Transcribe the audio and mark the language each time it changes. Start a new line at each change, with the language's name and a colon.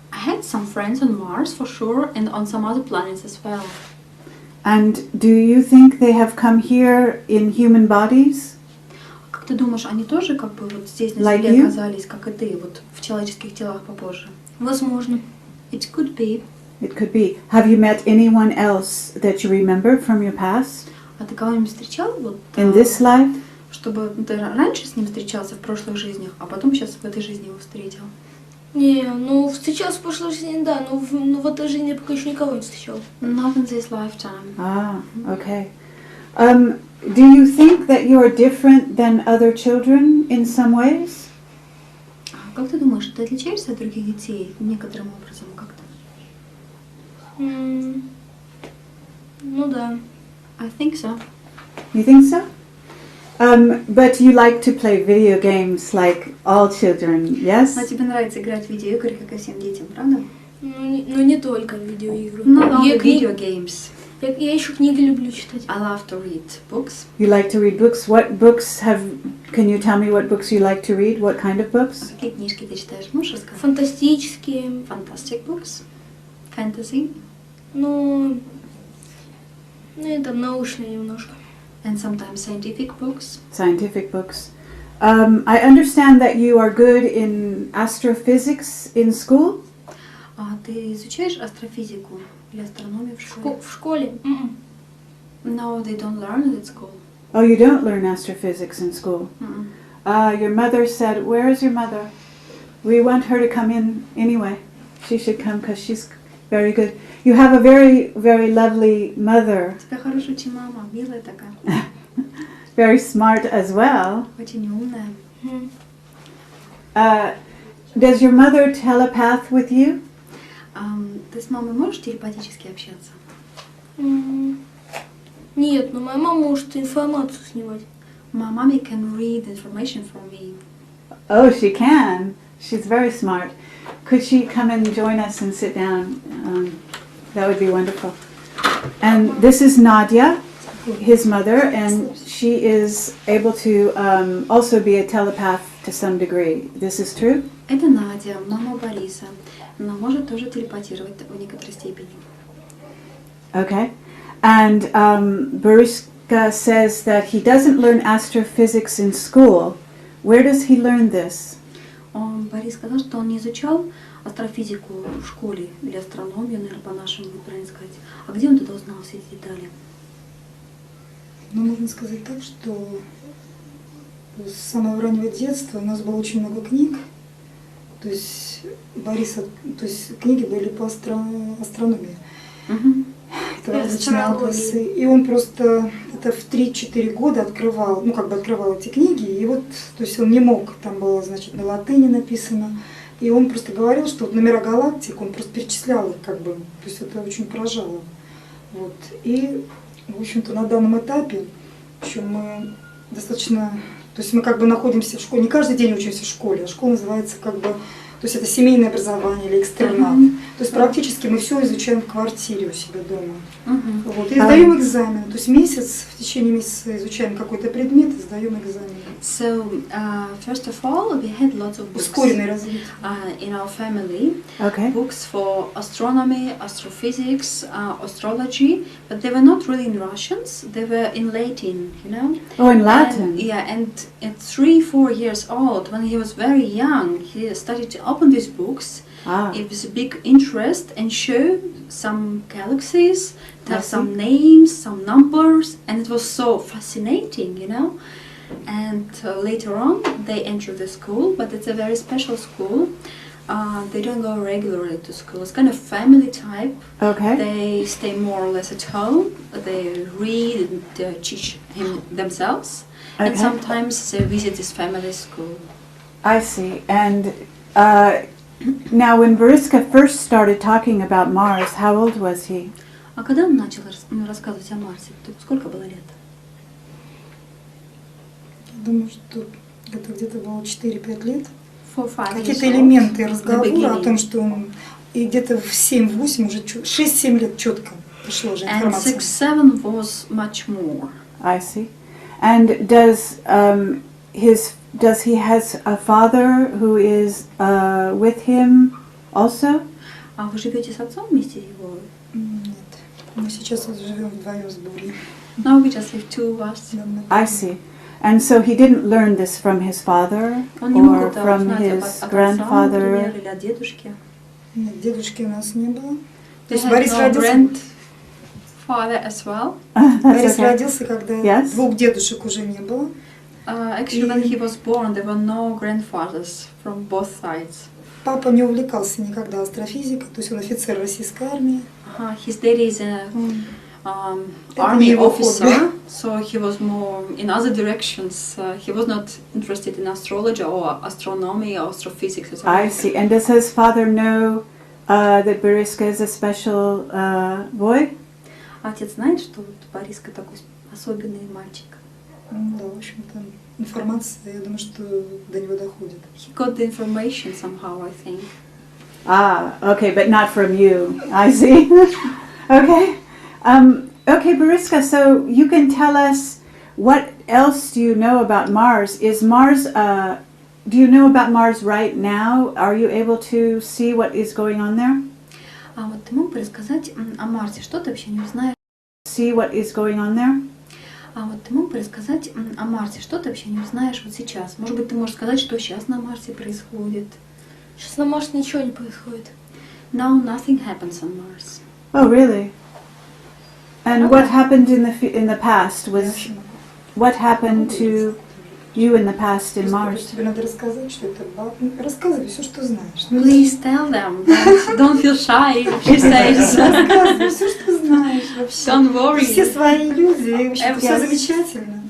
English: I had some friends on Mars for sure and on some other planets as well. And do you think they have come here in human bodies?
Russian: Как ты думаешь, они тоже как бы вот здесь на
English: Like
Russian: Земле
English: you?
Russian: оказались, как и ты, вот в человеческих телах попозже? Возможно.
English: It could be. It could be. Have you met anyone else that you remember from your past?
Russian: А ты кого-нибудь встречал вот,
English: In this life?
Russian: чтобы ты раньше с ним встречался в прошлых жизнях, а потом сейчас в этой жизни его встретил? Не, ну встречался в прошлой жизни, да, но в этой жизни я пока еще никого не встречал.
English: Not in this lifetime. Ah, okay. do you think that you are different than other children in some ways?
Russian: Как ты думаешь, ты отличаешься от других детей некоторым образом как-то? Ну да.
English: I think so. You think so? But you like to play video games like all children, yes?
Russian: Но тебе нравится играть в видеоигры, как и всем детям, правда? Ну не только видеоигры.
English: Not only video games.
Russian: Я еще книги люблю читать.
English: I love to read books. You like to read books. What books can you tell me what books you like to read? What kind of books?
Russian: Какие книжки ты читаешь? Можешь рассказать? Фантастические.
English: Fantastic books. Fantasy.
Russian: Ну это научные немножко.
English: And sometimes scientific books. Scientific books. I understand that you are good in astrophysics in school.
Russian: Ты изучаешь астрофизику или астрономию в школе? В школе?
English: No, they don't learn it at school. Oh, you don't learn astrophysics in school. Your mother said, where is your mother? We want her to come in anyway. She should come because she's very good. You have a very, very lovely mother.
Russian: У тебя хорошая очень мама, милая такая.
English: Very smart as well.
Russian: Очень умная.
English: Does your mother telepath with you?
Russian: Ты с мамой можешь телепатически общаться? Нет, но моя мама может информацию снимать.
English: My mommy can read information from me. Oh, she can. She's very smart. Could she come and join us and sit down? That would be wonderful. And this is Nadia, his mother, and she is able to also be a telepath to some degree. This is true?
Russian: Это Надя, мама Бориса. Она может тоже телепатировать в некоторой степени. Okay. And Boriska says that he doesn't learn astrophysics in school. Where does he learn this? Борис сказал, что он не изучал астрофизику в школе, или астрономию, наверное, по-нашему будет правильно сказать. А где он тогда узнал все эти детали? Ну, можно сказать так, что с самого раннего детства у нас было очень много книг. То есть Бориса, то есть книги были по астрономии. Это различные атласы. И он просто это в 3-4 года открывал, открывал эти книги. И вот, то есть он не мог, там было, значит, на латыни написано. И он просто говорил, что вот номера галактик, он просто перечислял их, то есть это очень поражало. Вот. И, в общем-то, на данном этапе еще мы достаточно, то есть мы находимся в школе, не каждый день учимся в школе, а школа называется то есть это семейное образование или экстернат. То есть практически мы все изучаем в квартире у себя дома. Вот. И сдаем экзамен. То есть в течение месяца изучаем какой-то предмет и сдаем экзамен.
English: So, first of all, we had lots of books
Russian: Ускоренное развитие.
English: In our family. Okay. Books for astronomy, astrophysics, astrology, but they were not really in Russians, they were in Latin, you know? Oh, in Latin? And at 3-4 years old, when he was very young, he started to open these books. It was a big interest and show some galaxies, have some names, some numbers, and it was so fascinating, you know? And later on, they entered the school, but it's a very special school. They don't go regularly to school. It's kind of family type. Okay. They stay more or less at home. They read and teach him themselves. Okay. And sometimes they visit his family school. I see. And now when Boriska first started talking about Mars, how old was he?
Russian: А когда он начал рассказывать о Марсе? Сколько было лет? Я думаю, что это где-то было 4-5 лет. 4-5 Какие-то элементы разговора о том, что он и где-то в 7-8 уже 6-7 лет четко пришло уже информация.
English: And 6-7 was much more. I see. And does he has a father who is with him also?
Russian: А вы живете с отцом вместе его? Нет. Мы сейчас живем вдвоем с Борей.
English: No, we just live two of us. I see. And so he didn't learn this from his father or from his grandfather?
Russian: Или от дедушки? Нет, дедушки у нас не было. То
English: They
Russian: есть
English: had
Russian: Борис
English: no
Russian: родился.
English: grandfather as well.
Russian: Борис родился, когда
English: Yes.
Russian: двух дедушек уже не было.
English: Actually, when he was born, there were no grandfathers from both sides.
Russian: Папа не увлекался никогда астрофизикой, то есть он офицер российской армии.
English: His daddy is a army
Russian: его
English: officer, so he was more in other directions. He was not interested in astrology or astronomy or astrophysics. Or I see. And does his father know that Boriska is a special boy?
Russian: Отец знает, что вот Бориска такой особенный мальчик. Да, в общем-то, информация, я думаю, что до него доходит.
English: He got the information somehow, I think. Okay, but not from you. I see. Okay. Okay, Boriska, so you can tell us what else do you know about Mars? Is Mars, do you know about Mars right now? Are you able to see what is going on there?
Russian: А вот ты мог бы рассказать о Марсе? Что ты вообще не знаешь?
English: See what is going on there?
Russian: А вот ты мог бы рассказать о Марсе? Что ты вообще не знаешь вот сейчас? Может быть, ты можешь сказать, что сейчас на Марсе происходит? Сейчас на Марсе ничего не происходит.
English: Now nothing happens on Mars. Oh, really? And what happened in the past was what happened to you in the past in Mars?
Russian: Тебе надо рассказать, что это баб. Рассказывай все, что знаешь.
English: Please tell them. Don't feel shy, she says.
Russian: Рассказывай все, что знаешь вообще.
English: Don't worry.
Russian: Все свои иллюзии, вообще все замечательно.